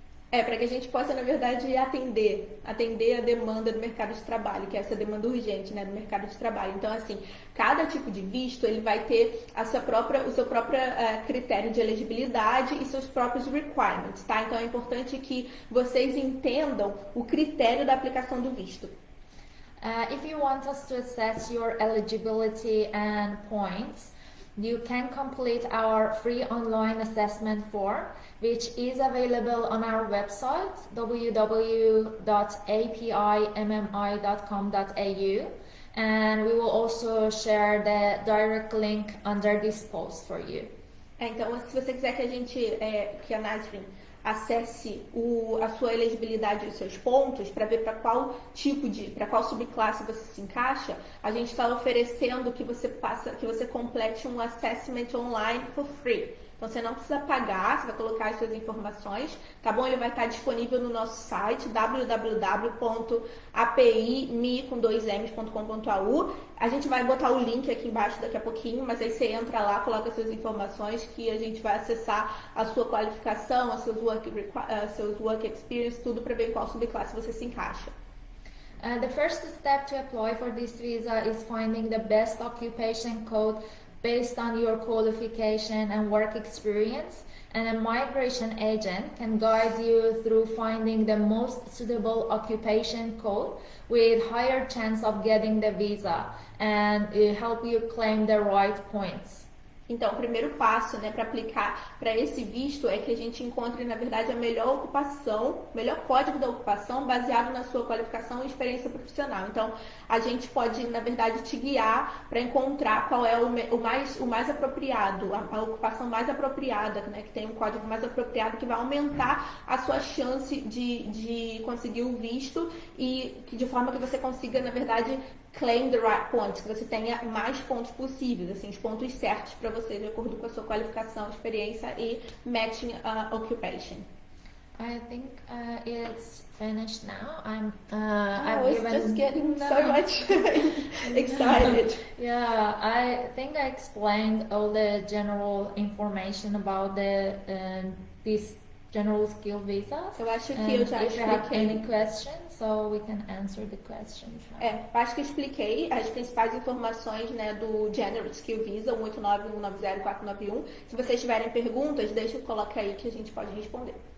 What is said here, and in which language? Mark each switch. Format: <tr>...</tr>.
<pt>Para que a gente possa, na verdade, atender a demanda do mercado de trabalho, que é essa demanda urgente, né, do mercado de trabalho. Então, assim, cada tipo de visto, ele vai ter o seu próprio critério de elegibilidade e seus próprios requirements, tá? Então, é importante que vocês entendam o critério da aplicação do visto.</pt> <en>If you want us to assess your eligibility and points, you can complete our free online assessment form, which is available on our website www.apimmi.com.au, and we will also share the direct link under this post for you.</en> <pt>Então, se você quiser que a Nasrin acesse a sua elegibilidade e os seus pontos para ver para qual subclasse você se encaixa, a gente está oferecendo que você complete um assessment online</pt> <en>for free.</en> <pt>Então, você não precisa pagar, você vai colocar as suas informações, tá bom? Ele vai estar disponível no nosso site, www.apimi.com.au. A gente vai botar o link aqui embaixo daqui a pouquinho, mas aí você entra lá, coloca suas informações que a gente vai acessar a sua qualificação, seus</pt> <en>work experience,</en> <pt>tudo para ver em qual subclasse você se encaixa.</pt> <en>The first step to apply for this visa is finding the best occupation code based on your qualification and work experience, and a migration agent can guide you through finding the most suitable occupation code with higher chance of getting the visa and help you claim the right points.</en> <pt>Então, o primeiro passo, né, para aplicar para esse visto é que a gente encontre, na verdade, a melhor ocupação, o melhor código da ocupação baseado na sua qualificação e experiência profissional. Então, a gente pode, na verdade, te guiar para encontrar qual é o mais apropriado, a ocupação mais apropriada, né, que tem um código mais apropriado que vai aumentar a sua chance de conseguir o visto e de forma que você consiga, na verdade,</pt> <en>claim the right points,</en> <pt>que você tenha mais pontos possíveis, assim, os pontos certos para você, de acordo com a sua qualificação, experiência e</pt> <en>matching occupation. I think it's finished now. I was just getting so much excited. Yeah, I think I explained all the general information about this general skill visa.</en> <pt>Eu acho que eu já</pt> <en>if you have</en> <pt>expliquei.</pt> <en>any questions, so we can answer the questions now.</en> <pt>Acho que expliquei as principais informações, né, do General Skill Visa 189, 190, 491. Se vocês tiverem perguntas, deixa eu colocar aí que a gente pode responder.</pt>